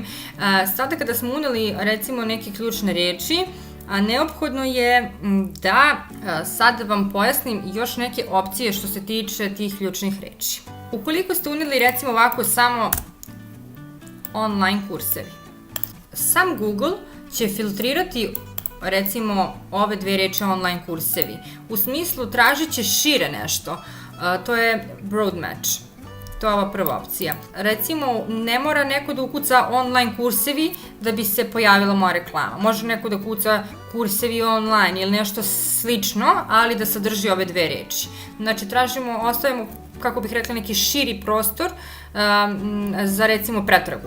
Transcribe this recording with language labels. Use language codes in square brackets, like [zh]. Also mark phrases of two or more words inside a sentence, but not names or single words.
[sr] Sada kada smo uneli recimo neke ključne reči, neophodno je da sad vam pojasnim još neke opcije što se tiče tih ključnih reči. Ukoliko ste uneli recimo ovako samo online kursevi, sam Google će filtrirati recimo ove dve reči online kursevi. U smislu tražit će šire nešto, to je [en] broad match. [sr] To je ova prva opcija. Recimo, ne mora neko da ukuca online kursevi da bi se pojavila moja reklama. Može neko da kuca kursevi online ili nešto slično, ali da sadrži ove dve reči. Znači, ostavimo, kako bih rekla, neki širi prostor za recimo pretragu.